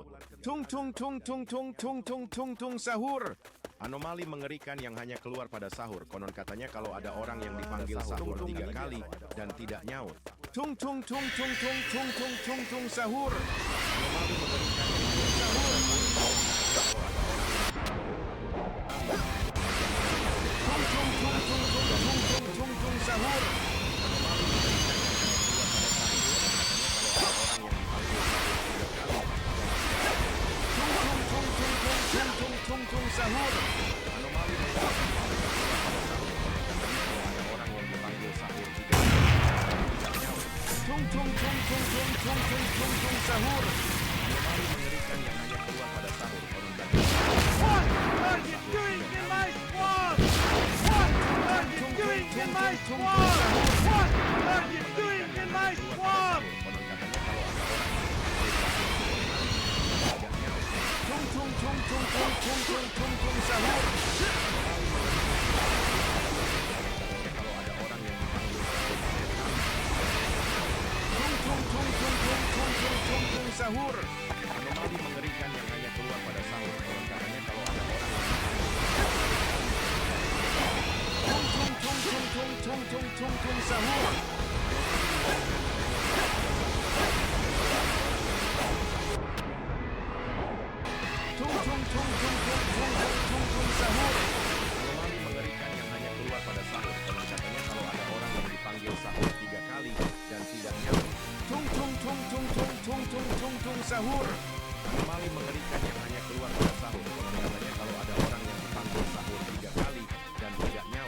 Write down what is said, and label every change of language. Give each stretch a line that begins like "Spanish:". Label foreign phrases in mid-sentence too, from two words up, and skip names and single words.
Indonesian: Tung tung tung tung tung tung tung tung tung sahur. Anomali mengerikan yang hanya keluar pada sahur. Konon katanya kalau ada orang yang dipanggil sahur 3 kali dan tidak nyaut. Tung tung tung tung tung tung tung tung tung sahur. Anomali mengerikan yang hanya keluar pada sahur. Tung tung tung tung tung tung tung tung tung sahur. Tung tung sahur. Anomali mengerikan ada orang yang dipanggil sahur 3 kali dan tidak nyaut. Tung tung tung tung tung tung tung tung tung sahur. Anomali mengerikan yang hanya keluar pada sahur. Konon katanya.
English: What are you doing in my swamp? What are you doing in my swamp? What are you doing in my swamp?
Indonesian: Konon katanya kalau ada orang tung tung tung tung tung tung tung tung tung sahur. Kalau ada orang yang dipanggil tung tung tung tung tung tung tung tung tung sahur. Anomali mengerikan yang hanya keluar pada sahur. Konon katanya kalau ada orang yang tung tung tung tung tung tung tung tung tung sahur. Tung tung tung tung tung tung tung tung sahur. Anomali mengerikan yang hanya keluar pada sahur. Konon katanya kalau ada orang yang dipanggil sahur 3 kali dan tidak nyaut. Tung tung tung tung tung tung tung tung tung sahur. Anomali mengerikan yang hanya keluar pada sahur. Konon katanya kalau ada orang yang dipanggil sahur 3 kali dan tidak nyaut.